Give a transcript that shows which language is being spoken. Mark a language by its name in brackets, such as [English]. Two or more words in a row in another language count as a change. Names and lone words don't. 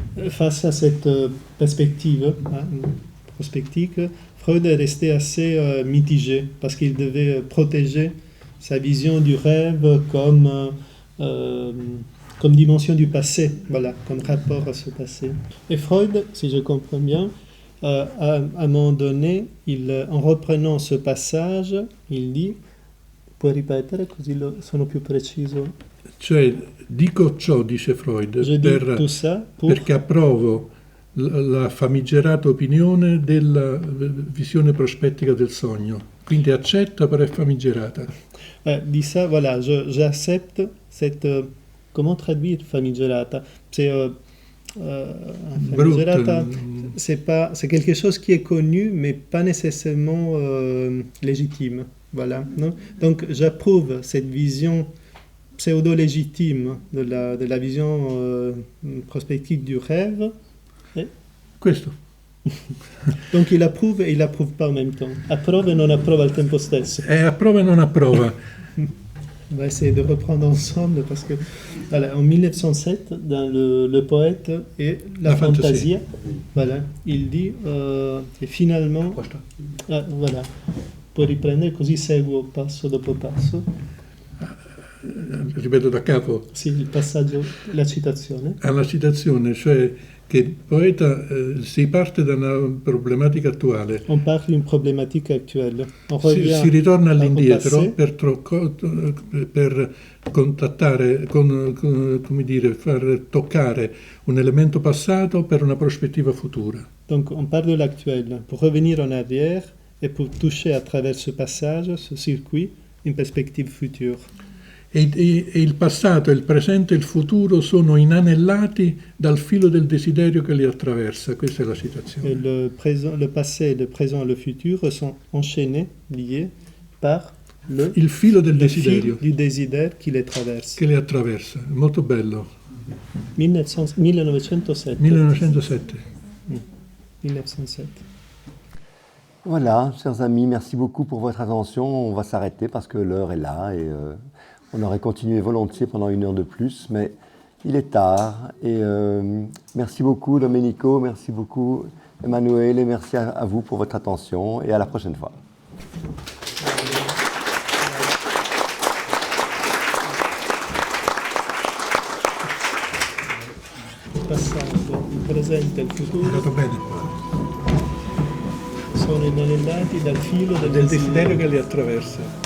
[French] Face à cette perspective prospective, Freud est resté assez mitigé, parce qu'il devait protéger sa vision du rêve comme dimension du passé, voilà, comme rapport à ce passé. Et Freud, si je comprends bien, à un moment donné, en reprenant ce passage, il dit, [Italian] puoi ripetere così sono più preciso? Cioè, dico ciò, dice Freud, perché approvo la famigerata opinione della visione prospettica del sogno. Quindi accetta, però è famigerata. [French] Dit ça, voilà, j'accepte cette... comment traduire famigerata? C'est Famigerata, c'est quelque chose qui est connu, mais pas nécessairement légitime. Voilà, non? Donc j'approuve cette vision pseudo-légitime de la vision prospective du rêve. [Italian] Questo. [French] Donc il approuve et il approuve pas en même temps. [Italian] Approva e non approva al tempo stesso. Approva e non approva. [French] On va essayer de reprendre ensemble parce que voilà, en 1907, dans le poète et la fantasia, voilà, il dit e finalement, voilà, [Italian] puoi riprendere così seguo passo dopo passo. Ripeto da capo. Sì, il passaggio, la citazione. Alla citazione, cioè che il poeta si parte da una problematica attuale. [French] On parle d'une problématique actuelle. [Italian] Si ritorna all'indietro per contattare, come dire, far toccare un elemento passato per una prospettiva futura. [French] Donc on parle de l'actuel pour revenir en arrière et pour toucher à travers ce passage, ce circuit, une perspective future. [Italian] E il passato, il presente e il futuro sono inanellati dal filo del desiderio che li attraversa. Questa è la citazione. [French] Le passé, le présent et le futur sont enchaînés, liés par [Italian] il filo del desiderio. [French] Du désir qui les traverse. [Italian] Che li attraversa. Molto bello. 1907. 1907. 1907. [French] Voilà, chers amis, merci beaucoup pour votre attention. On va s'arrêter parce que l'heure est là et on aurait continué volontiers pendant 1 heure de plus, mais il est tard. Et merci beaucoup Domenico, merci beaucoup Emmanuel et merci à vous pour votre attention et à la prochaine fois. [Italian] Il passato, il presente e il futuro sono inanellati dal filo del desiderio che li attraversa.